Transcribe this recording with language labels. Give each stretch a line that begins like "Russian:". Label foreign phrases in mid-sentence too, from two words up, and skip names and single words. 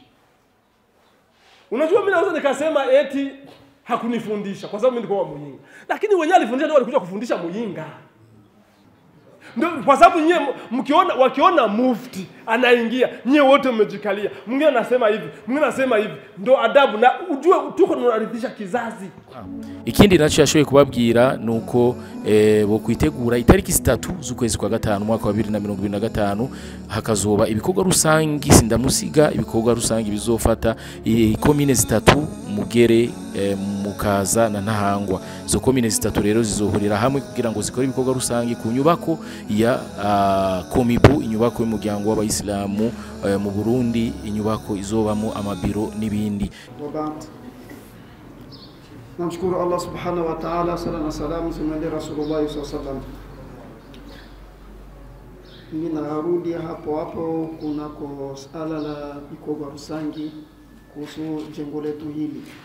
Swahili: Unajua mimi naweza nikasema eti hakunifundisha kwa sababu mimi nilikuwa muyinga. Lakini wenyewe alifundisha ndio walikuja kufundisha muyinga. Ndio kwa sababu nyewe wakiona mufti anaingia, nyewe wote mmejikalia. Mwingine anasema hivi, mwingine anasema hivi. Ndio adabu na ujue tuko tunaridhisha kizazi.
Rundi: Ikindi nacho yashoye kubabwira nuko bo kwitegura itariki 3 z'ukwezi kwa gatanu mwaka wa 2025 hakazoba ibikorwa rusangi sindamusiga ibikorwa rusangi bizofata komine zitatu Mugere Mukaza na Ntahangwa zo komine zitatu rero zizohurira hamwe kugira ngo zikore ibikorwa rusangi ku nyubako ya Komibu inyubako y'umuryango w'abayisilamu mu Burundi inyubako izobamo amabiro nibindi.
Arabic: Namshukuru الله سبحانه وتعالى
Swahili: sala na salamu zimwendee
Arabic: رسول الله صلى الله عليه وسلم.
Swahili: Ninarudi hapo kunako sala la Ikoga Rusangi kuhusu jengo letu hili.